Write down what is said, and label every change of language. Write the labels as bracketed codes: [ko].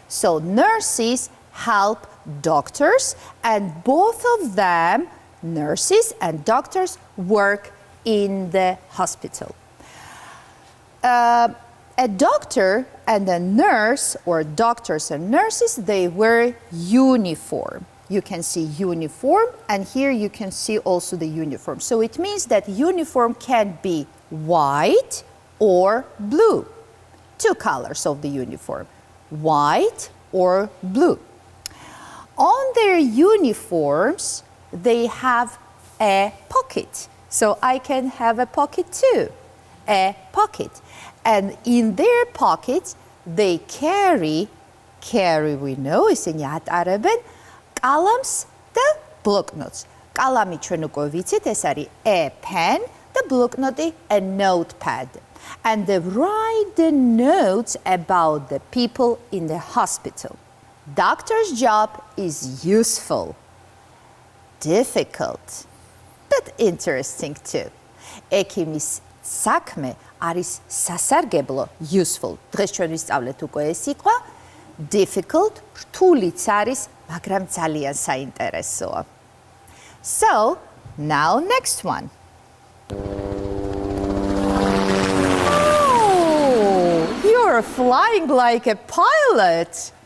[en] So nurses help doctors and both of them, nurses and doctors, work in the hospital. A doctor and a nurse, or doctors and nurses, they wear uniform. You can see uniform, and here you can see also the uniform. So it means that uniform can be white or blue. Two colors of the uniform, white or blue. On their uniforms, they have a pocket. So I can have a pocket too, a pocket. And in their pockets, they carry, we know, [ka] ისინი ატარებენ კალამს და ბლოკნოტს. კალამი ჩვენ უკვე ვიცით, ეს არის a pen, და ბლოკნოტი a notepad. [en] And they write the notes about the people in the hospital. Doctor's job is useful, difficult, but interesting too. [ka] ექიმის საქმე არის სასარგებლო, useful. დღეს ჩვენ ვისწავლეთ უკვე ეს სიტყვა, difficult, რთულიც არის, მაგრამ ძალიან საინტერესოა. So, [en] Now, next one. Oh, you're flying like a pilot.